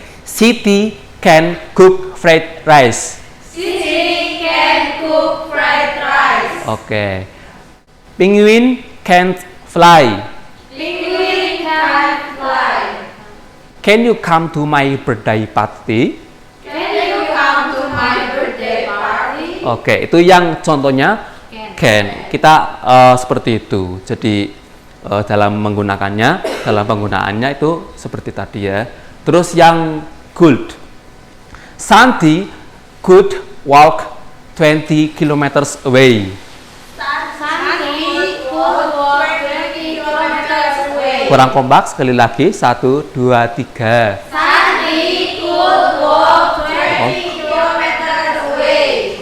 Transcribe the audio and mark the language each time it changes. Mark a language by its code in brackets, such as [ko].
[en] Siti can cook fried rice. Oke. Penguin can fly. Can you come to my birthday party? [id] Oke, itu yang contohnya can. Kita seperti itu. Jadi dalam menggunakannya, dalam penggunaannya itu seperti tadi ya. Terus yang could. [en] Santi could walk 20 kilometers away. [id] Kurang kompak, sekali lagi. 1, 2, 3. [en] Santi could walk 20 kilometers away.